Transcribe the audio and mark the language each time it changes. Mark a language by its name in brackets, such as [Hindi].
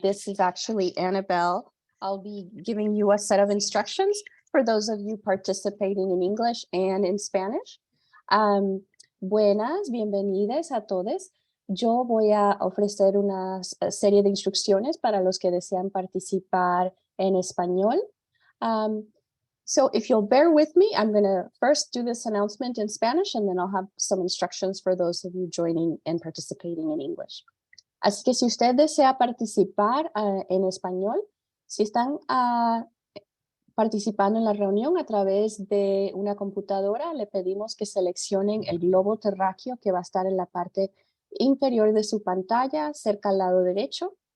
[English] This is actually Annabelle. I'll be giving you a set of instructions for those of you participating in English and in Spanish. [Spanish] Buenas, bienvenidas a todos. Yo voy a ofrecer una serie de instrucciones para los que desean participar en español. [English] So if you'll bear with me, I'm going to first do this announcement in Spanish, and then I'll have some instructions for those of you joining and participating in English. [Spanish] Así que si usted desea participar en español, si están participando en la reunión a través de una computadora, le pedimos que seleccionen el globo terráqueo que va a estar en la parte inferior de su pantalla, cerca al lado derecho.